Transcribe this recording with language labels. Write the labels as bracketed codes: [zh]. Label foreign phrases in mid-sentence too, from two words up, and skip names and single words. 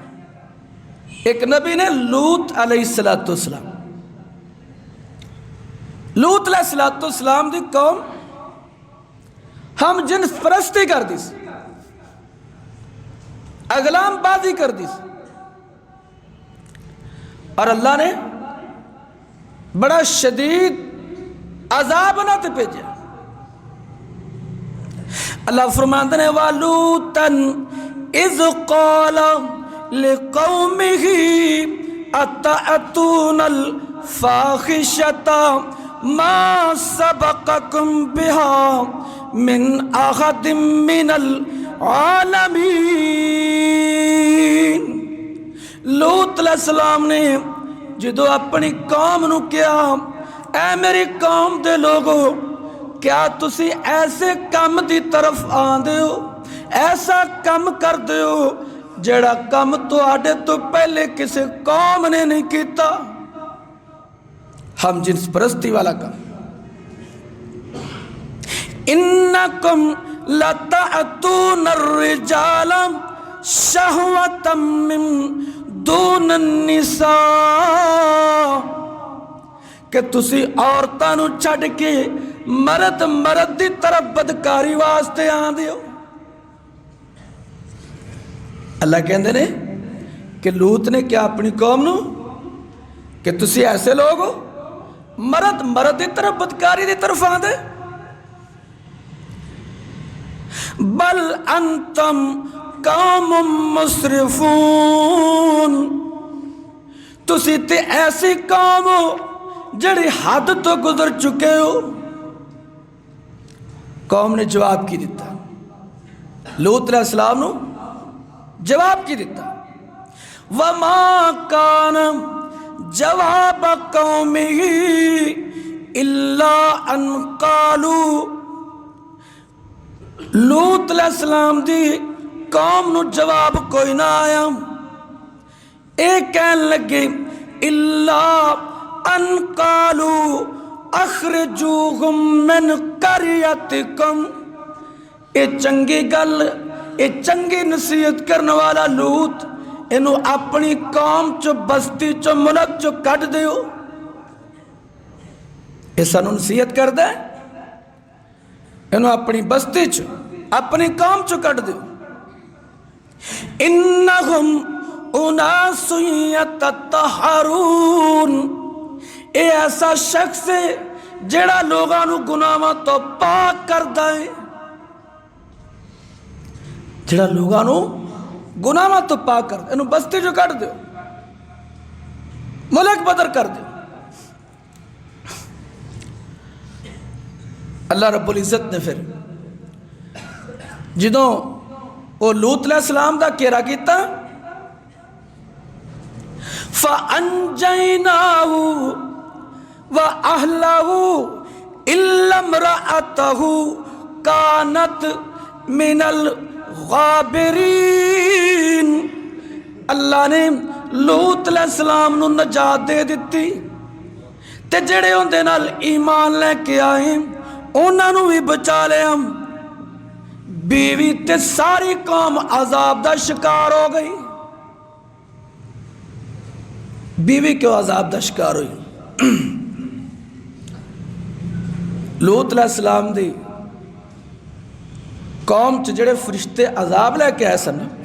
[pa] ایک نبی نے لوط علیہ السلام، لوط علیہ السلام دی قوم ہم جنس پرستی کر دی، اغلام بازی کر دی، اور اللہ نے بڑا شدید عذاب نہ تے بھیجا. [ur] اللہ فرماتے ہیں [ar] وَلُوطًا اِذْ قَالَ لِقَوْمِهِ أَتَأْتُونَ الْفَاحِشَةَ مَا سَبَقَكُمْ بِهَا مِنْ أَحَدٍ مِّنَ الْعَالَمِينَ. [pa] لوط علیہ السلام نے جدو اپنی قوم نو کیا، اے میری قوم دے لوگو، کیا تسی ایسے کم دی طرف آندے ہو، ایسا کم کر دے ہو جڑا کم تو آڈے تو پہلے کسی قوم نے نہیں کیتا. [ur] ہم جنس پرستی والا کام. [ar] انکم لتأتون الرجال شہوة من دون النساء [pa] کہ تسی عورتاں نو چھڑ کے مرد دی طرف بدکاری واسطے آن دیو. اللہ کہندے نے کہ لوط نے کیا اپنی قوم نو کہ تسی ایسے لوگ ہو مرد دی طرف بدکاری دی طرف آن دے. [ar] بل انتم قوم مسرفون [pa] تسی تے ایسی قوم ہو جڑی حد تو گزر چکے ہو. قوم نے جواب کی دیتا، لوط علیہ السلام نو جواب کی دیتا. [ar] وما کان جواب قومه الا ان قالوا. [pa] لوط علیہ السلام دی قوم نو جواب کوئی نہ آیا، ایک کہن لگے [ar] الا ان قالوا اخرجوہم من قریتکم. [pa] اے چنگی گل، اے چنگی نصیحت کرنے والا لوط، انہوں اپنی قوم چو بستی چو ملک چو کٹ دیو. ایسا نو نصیحت کر دے، انہوں اپنی بستی چو اپنی قوم چو کٹ دیو. [ar] انہم اناس یتطہرون. [pa] اے ایسا شخص ہے جڑا لوگاں نو گناہاں تو پاک کردا ہے، جڑا لوگاں نو گناہاں تو پاک کردا، اینو بستی جو کٹ دیو، ملک بدر کر دیو۔ اللہ رب العزت نے پھر جدوں وہ لوط علیہ السلام دا کیرا کیتا، [ar] فَأَنْجَيْنَاهُ وَأَهْلَهُ إِلَّا امْرَأَتَهُ كَانَتْ مِنَ الْغَابِرِينَ۔ [pa] اللہ نے لوط علیہ السلام نو نجات دے دیتی، تے جڑے ان دے نال ایمان لے کے آئے انہاں نو بھی بچا لیا، بیوی تے ساری قوم عذاب دا شکار ہو گئی۔ بیوی کیوں عذاب دا شکار ہوئی؟ لوط علیہ السلام دی قوم چ جڑے فرشتے عذاب لے کے آئے سن،